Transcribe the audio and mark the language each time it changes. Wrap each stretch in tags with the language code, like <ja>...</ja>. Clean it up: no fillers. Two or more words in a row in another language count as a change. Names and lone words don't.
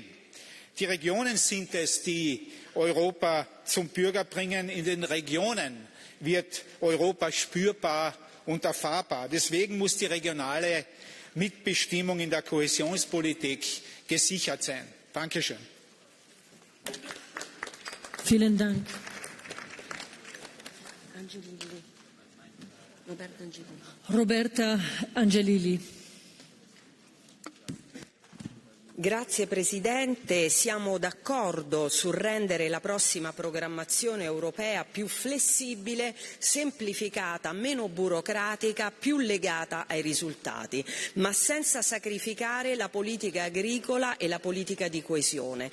<de>Die Regionen sind es, die Europa zum Bürger bringen. In den Regionen wird Europa spürbar und erfahrbar. Deswegen muss die regionale Mitbestimmung in der Kohäsionspolitik gesichert sein. Dankeschön. Vielen Dank. Roberta Angelilli.</de> <it>Grazie Presidente, siamo d'accordo sul rendere la prossima programmazione europea più flessibile, semplificata, meno burocratica, più legata ai risultati, ma senza sacrificare la politica agricola e la politica di coesione.</it>